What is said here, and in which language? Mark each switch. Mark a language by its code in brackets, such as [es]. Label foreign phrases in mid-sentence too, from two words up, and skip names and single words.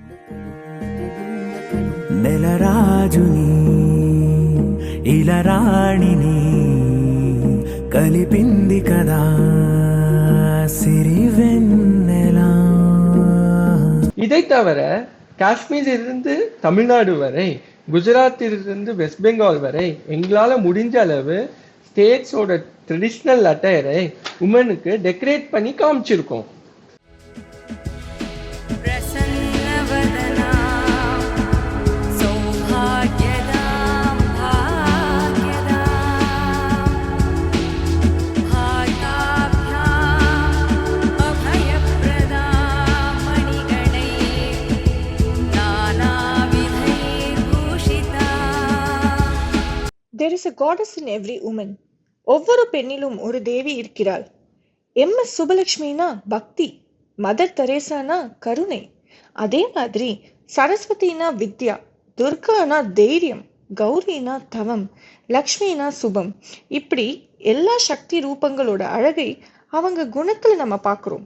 [te] నెలరాజుని ఇలరాణిని కలిపింది కదా సిరివెన్నెలా. [ta] இதை தவிர காஷ்மீரிலிருந்து தமிழ்நாடு வரை, குஜராத்திலிருந்து வெஸ்ட் பெங்கால் வரை எங்களால முடிஞ்ச அளவு ஸ்டேட்ஸோட [en] traditional attire [ta] உமனுக்கு டெக்கரேட் பண்ணி காமிச்சிருக்கோம். [sa] प्रसन्नवदना सौभाग्यदां भाग्यदां भाग्याभ्याम् अभयप्रदां मणिगणैः नानाविधैर्भूषिता. [en] There is a goddess in every woman. [ta] ஒவ்வொரு பெண்ணிலும் ஒரு தேவி இருக்கிறாள். எம்.எஸ். சுபலட்சுமினா பக்தி, மதர் தெரேசானா கருணை, அதே மாதிரி சரஸ்வதினா வித்யா, துர்கானா தைரியம், கௌரினா தவம், லக்ஷ்மினா சுபம். இப்படி எல்லா சக்தி ரூபங்களோட அழகை அவங்க குணத்துல நம்ம பார்க்குறோம்.